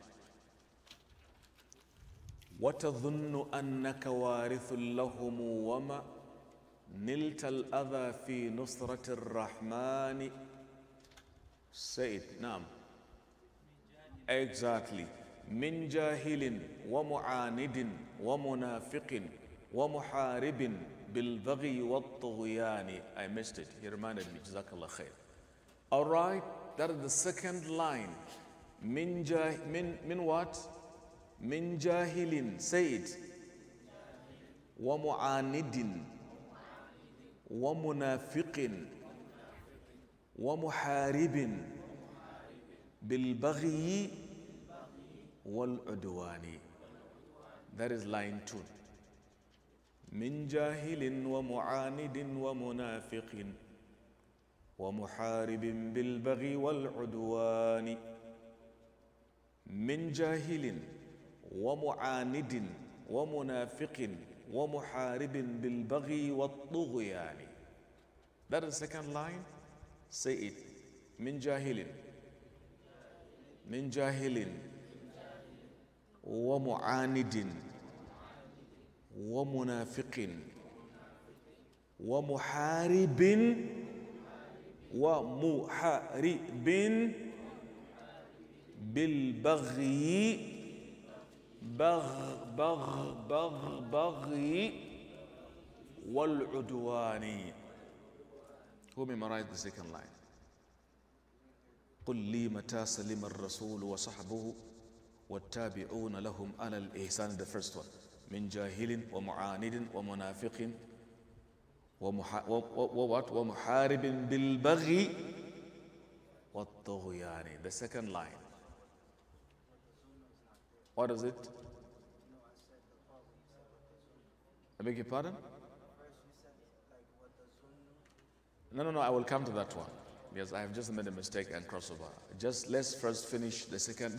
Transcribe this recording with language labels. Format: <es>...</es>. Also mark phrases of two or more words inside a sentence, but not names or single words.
<ar>وَتَظُنُّ أَنَّكَ وَارِثٌ لَهُمُ وَمَا نِلْتَ الْأَذَى فِي نُصْرَةِ الرَّحْمَنِ.</ar> <en>Say it now. Exactly.</en> <ar>مِنْ جَاهِلٍ وَمُعَانِدٍ وَمُنَافِقٍ وَمُحَارِبٍ بِالْبَغْيِ وَالطُّغْيَانِ.</ar> <en>I missed it. He reminded me.</en> <ar>جزاك الله خير.</ar> <en>All right. That is the second line. Min what?</en> <ar>من جاهل.</ar> <en>Say it.</en> <ar>ومعاند. ومنافق ومحارب. بالبغي والعدوان.</ar> <en>That is line 2.</en> <ar>من جاهل ومعاند ومنافق. ومحارب بالبغي والعدوان. من جاهل ومعاند ومنافق ومحارب بالبغي والطغيان.</ar> <en>That is the second line. Say it.</en> <ar>من جاهل ومعاند ومنافق ومحارب بالبغي بغي والعدوان.</ar> <en>Who memorized the second line?</en> <ar>قل لي متى سلم الرسول وصحبه والتابعون لهم على الإحسان.</ar> <en>The first one.</en> <ar>من جاهل ومعاند ومنافق ومحارب بالبغي والطغيان.</ar> <en>The second line. What is it? I beg your pardon? No, I will come to that one. Yes, I have just made a mistake and crossover. Just let's first finish the second.</en>